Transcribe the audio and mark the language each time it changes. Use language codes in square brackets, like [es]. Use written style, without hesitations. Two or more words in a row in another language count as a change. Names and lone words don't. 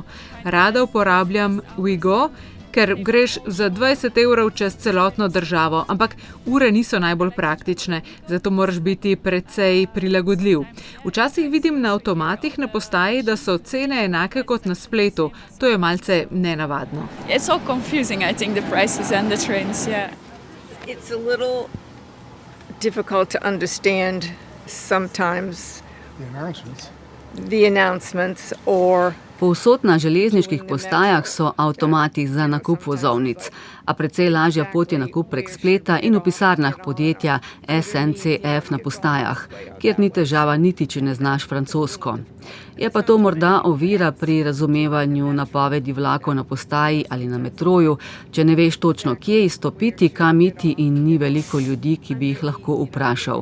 [sl] Rada uporabljam Ouigo, ker greš za 20 € čez celotno državo, ampak ure niso najbolj praktične, zato moraš biti precej prilagodljiv. Včasih vidim na avtomatih na postaji, da so cene enake kot na spletu. To je malce nenavadno. [en] It's all confusing, I think, the prices and the trains, yeah. It's a little difficult to understand sometimes the announcements or [sl] Povsod na železniških postajah so avtomati za nakup vozovnic, a precej lažja pot je nakup prek spleta in v pisarnah podjetja SNCF na postajah, kjer ni težava niti, če ne znaš francosko. Je pa to morda ovira pri razumevanju napovedi vlakov na postaji ali na metroju, če ne veš točno, kje izstopiti, kam iti in ni veliko ljudi, ki bi jih lahko vprašal.